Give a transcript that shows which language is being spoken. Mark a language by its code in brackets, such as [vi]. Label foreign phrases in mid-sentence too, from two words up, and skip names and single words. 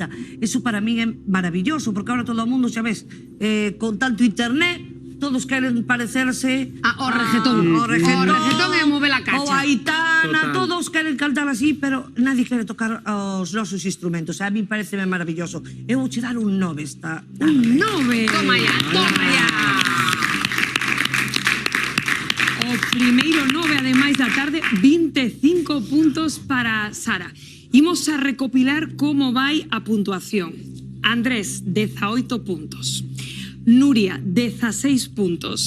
[gl] Eso para min é maravilloso, porque ahora todo o mundo, xa ves, con tanto internet, todos queren parecerse ao reggaetón. O reggaetón é mover a cacha. Ou a Aitana, Total. todos queren cantar así, pero nadie quere tocar os nosos instrumentos. A mí pareceme maravilloso. Eu vou che dar un 9 esta. Un 9. [es] Toma ya, toma ya. [gl] O primeiro 9, ademais da tarde, 25 puntos para Sara. Imos a recopilar como vai a puntuación. Andrés, 18 puntos. Nuria, 16 puntos.